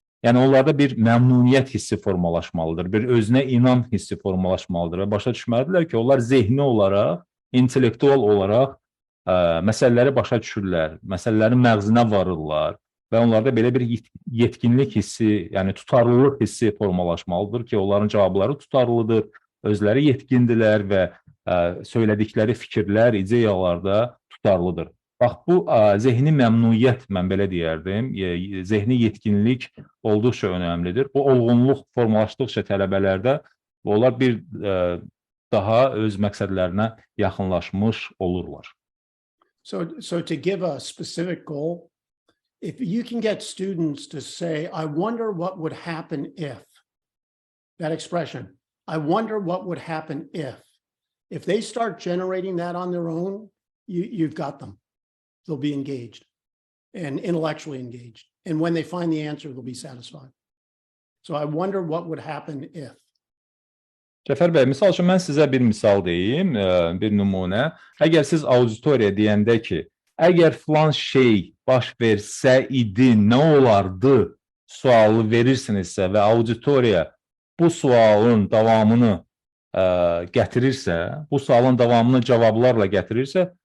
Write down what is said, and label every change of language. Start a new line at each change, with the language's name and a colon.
Azerbaijani: Yəni, onlarda bir məmnuniyyət hissi formalaşmalıdır, bir özünə inam hissi formalaşmalıdır və başa düşməlidirlər ki, onlar zehni olaraq, intellektual olaraq məsələləri başa düşürlər, məsələlərin məğzinə varırlar və onlarda belə bir yetkinlik hissi, yəni tutarlılıq hissi formalaşmalıdır ki, onların cavabları tutarlıdır, özləri yetkindirlər və söylədikləri fikirlər, ideyalarda tutarlıdır. Bax, bu zehni məmnuniyyət, mən belə deyərdim, zehni yetkinlik olduqca önəmlidir. Bu olğunluq formalaşdıqca tələbələrdə onlar bir daha öz məqsədlərinə yaxınlaşmış olurlar.
English: So to give a specific goal, if you can get students to say, I wonder what would happen if, that expression, I wonder what would happen if they start generating that on their own, you've got them. They'll be engaged and intellectually engaged. And when they find the answer, they'll be satisfied. So I wonder what would happen if.
Azerbaijani: Cəfər bəy, misal üçün mən sizə bir misal deyim, bir nümunə. Əgər siz auditoriya deyəndə ki, əgər filan şey baş versə idi, nə olardı sualı verirsinizsə və auditoriya bu sualın davamını gətirirsə, bu sualın davamını cavablarla gətirirsə,